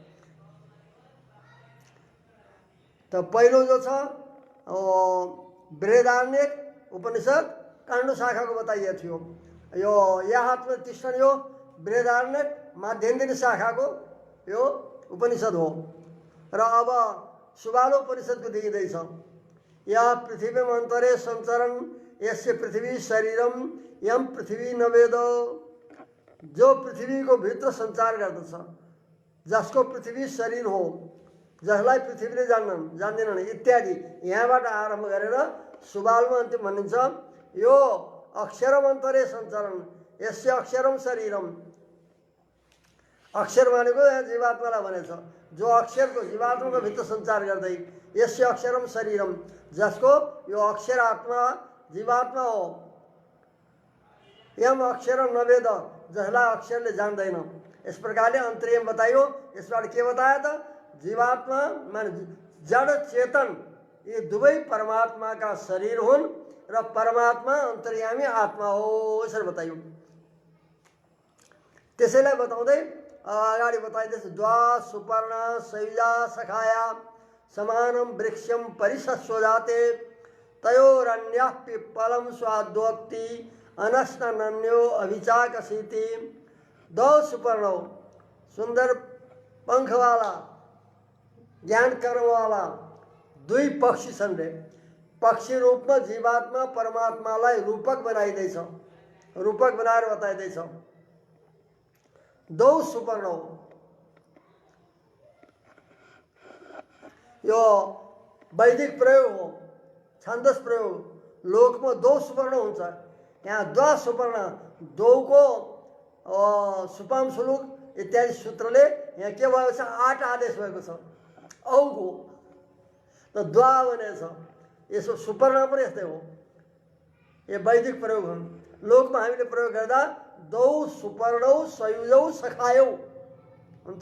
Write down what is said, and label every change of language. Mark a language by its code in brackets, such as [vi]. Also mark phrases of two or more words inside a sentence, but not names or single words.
[ne] त पहिलो जो छ बृहदारण्यक उपनिषद काण्ड शाखाको बताइएको थियो। यो यहाँ तिष्ठन् यो बृहदारण्यक माध्यन्दिनी शाखाको यो उपनिषद हो। र अब सुबालो उपनिषदको दिइँदैछ। [sa] या पृथ्वीम अन्तरे सञ्चरन् यस्य पृथ्वी शरीरम यम पृथ्वी नवेद, [ne] जो पृथ्वीको भित्र सञ्चार गर्दछ, जसको पृथ्वी शरीर हो, जसलाई पृथ्वीले जान्दैनन् इत्यादि यहाँबाट आरम्भ गरेर सुबालमा अन्तिम भनिन्छ। [sa] यो अक्षरम अन्तरे सञ्चरण यस्य अक्षरम शरीरम। [ne] अक्षर भनेको यहाँ जीवात्मालाई भनेछ, जो अक्षरको जीवात्माको भित्र सञ्चार गर्दै, [sa] यस्य अक्षरम शरीरम, [ne] जसको यो अक्षर आत्मा जीवात्मा हो। [sa] यम अक्षरम नवेद, [ne] जसलाई अक्षरले जान्दैन। इस प्रकारले अन्तर्यामी बताइयो। यसबाट के बताया त? जीवात्मा माने जड चेतन ये दुवै परमात्माका शरीर हुन् र परमात्मा अन्तर्यामी आत्मा हो, यसरी बताइयो। त्यसैलाई बताउँदै अगाडि बताइदिएछ। [sa] द्वा सुपर्ण सयुजा सखाया समानम वृक्षम परिशस्वजाते तयोरन्यः पिप्पलम स्वाद्वोक्ति अनश्नन्यो अभिचाकसीति। [ne] दो सुपर्ण [hi] सुंदर पंख वाला ज्ञान कर्म वाला [ne] दुई पक्षी छन् रे। पक्षी रूपमा जीवात्मा परमात्मालाई रूपक बनाइदैछ, रूपक बनाएर बताइदैछ। दो सुपर्ण यो वैदिक प्रयोग हो, छन्दस प्रयोग। लोकमा दो सुपर्ण हुन्छ, यहाँ द्वा सुपर्ण। दौको [sa] सुपाम सुलुक [ne] इत्यादि सूत्रले यहाँ के भएको छ? 8 आदेश भएको छ। औको त द्वा भनेछ। यसो सुपर्ण पनि यस्तै हो, यो वैदिक प्रयोग हुन्। लोकमा हामीले प्रयोग गर्दा [sa] दौ सुपर्णौ सयुजौ सखायौ [ne] हुन्छ।